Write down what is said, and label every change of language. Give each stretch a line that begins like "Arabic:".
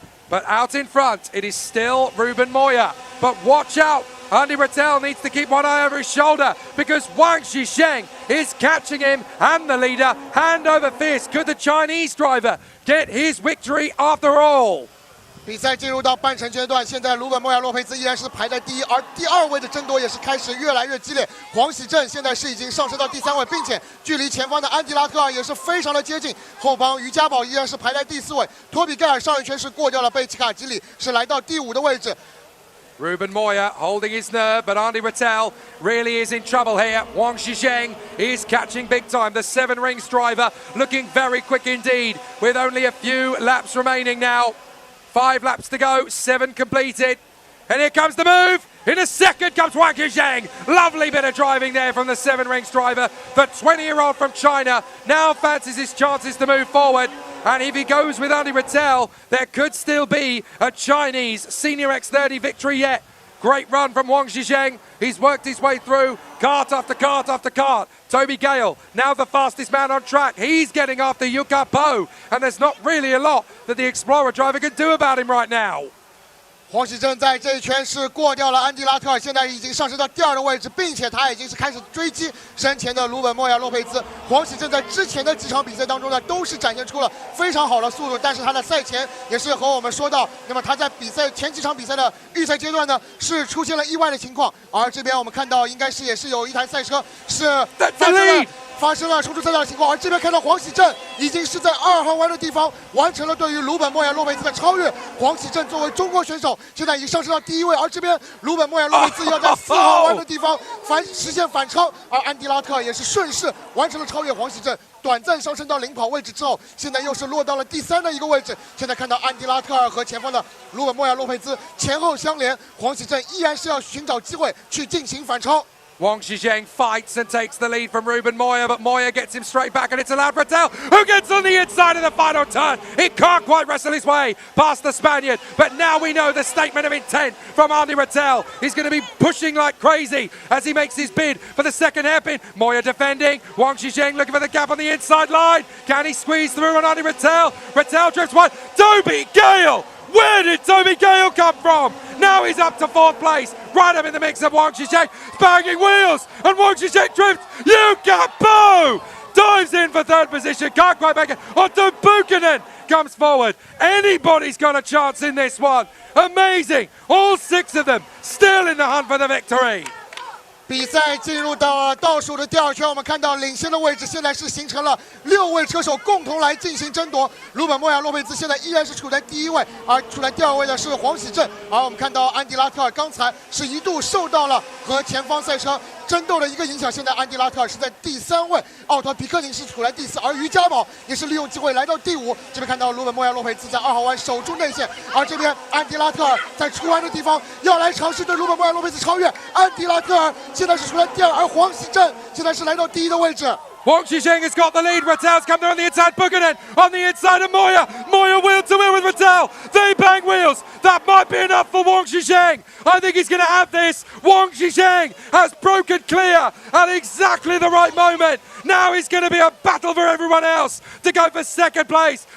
English: But out in front, it is still Ruben Moya. But watch out, Andy Rattel needs to keep one eye over his shoulder because Wang Xisheng is catching him and the leader hand over fist. Could the Chinese driver get his victory after all?
Chinese: 比赛进入到半程阶段，现在鲁本莫亚洛佩兹依然是排在第1，而第2位的争夺也是开始越来越激烈。黄喜正现在是已经上升到第3位，并且距离前方的安迪拉特尔也是非常的接近。后方于家宝依然是排在第4位，托比盖尔上一圈是过掉了贝奇卡吉里，是来到第5的位置。
English: Ruben Moya holding his nerve, but Andy Rattel really is in trouble here. Wang Xisheng is catching big time. The 7 Rings driver looking very quick indeed, with only a few laps remaining now. 5 laps to go, 7 completed. And here comes the move. In a second comes Wang Xisheng. Lovely bit of driving there from the 7 Rings driver. The 20-year-old from China now fancies his chances to move forward. And if he goes with Andy Rattel, there could still be a Chinese Senior X30 victory yet. Great run from Wang Xisheng. He's worked his way through kart after kart after kart. Toby Gale, now the fastest man on track. He's getting after Yuka Po. And there's not really a lot that the Explorer driver can do about him right now.
Chinese: 黄喜正在这一圈是过掉了安迪拉特尔，现在已经上升到第2的位置，并且他已经是开始追击身前的鲁本莫亚洛佩兹。黄喜正在之前的几场比赛当中呢，都是展现出了非常好的速度，但是他的赛前也是和我们说到，那么他在比赛前几场比赛的预赛阶段呢，是出现了意外的情况，而这边我们看到应该是也是有一台赛车是发生了冲出赛道的情况，而这边看到黄喜正已经是在2号弯的地方完成了对于鲁本莫亚洛佩兹的超越。黄喜正作为中国选手，现在已经上升到第1位，而这边鲁本莫亚洛佩兹要在4号弯的地方实现反超，而安迪拉特也是顺势完成了超越黄喜正，短暂上升到领跑位置之后，现在又是落到了第3的一个位置。现在看到安迪拉特尔和前方的鲁本莫亚洛佩兹前后相连，黄喜正依然是要寻找机会去进行反超。
English: Wang Xisheng fights and takes the lead from Ruben Moya, but Moya gets him straight back, and it's allowed Rattel, who gets on the inside of the final turn. He can't quite wrestle his way past the Spaniard, but now we know the statement of intent from Andy Rattel. He's going to be pushing like crazy as he makes his bid for the second hairpin. Moya defending, Wang Xisheng looking for the gap on the inside line. Can he squeeze through on Andy Rattel? Rattel drifts one. Toby Gale! Where did Toby Gale come from? Now he's up to 4th place, right up in the mix of Wang Xisheng, banging wheels, and Wang Xisheng drifts. Yuka Po dives in for 3rd position, can't quite make it. Otto Buchanan comes forward. Anybody's got a chance in this one. Amazing, all 6 of them still in the hunt for the victory.
Chinese: 比赛进入到倒数的第2圈，我们看到领先的位置现在是形成了6位车手共同来进行争夺。鲁本莫亚洛佩兹现在依然是处在第1位，而处在第2位的是黄喜正。而我们看到安迪拉特尔刚才是一度受到了和前方赛车争斗的一个影响。现在安迪拉特尔是在第3位，奥特皮克宁是处在第4，而于家宝也是利用机会来到第5。这边看到鲁本莫亚洛佩兹在2号弯守住内线，而这边安迪拉特尔在出弯的地方要来尝试对鲁本莫亚洛佩兹超越。安迪拉特尔现在是处在第2，而黄喜正现在是来到第1的位置。
English: Wang Xisheng has got the lead. Rattel's come there on the inside. Buchanan on the inside of Moya. Moya wheel to wheel with Rattel. They bang wheels. That might be enough for Wang Xisheng. I think he's going to have this. Wang Xisheng has broken clear at exactly the right moment. Now it's going to be a battle for everyone else to go for second place.